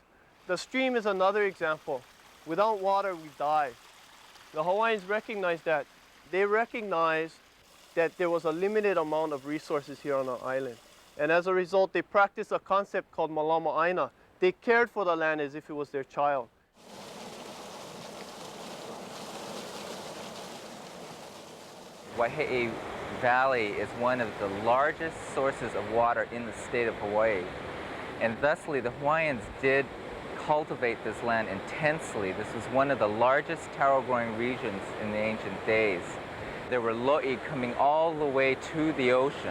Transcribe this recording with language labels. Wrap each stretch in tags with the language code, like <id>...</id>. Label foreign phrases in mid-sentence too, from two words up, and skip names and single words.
<en>The stream is another example. Without water, we die. The Hawaiians recognized that. They recognized that there was a limited amount of resources here on our island. And as a result, they practiced a concept called</en> <haw>malama aina.</haw> <en>They cared for the land as if it was their child. Waiheʻe Valley is one of the largest sources of water in the state of Hawaii. And thusly, the Hawaiians did cultivate this land intensely. This was one of the largest taro-growing regions in the ancient days. There were loʻi coming all the way to the ocean.</en>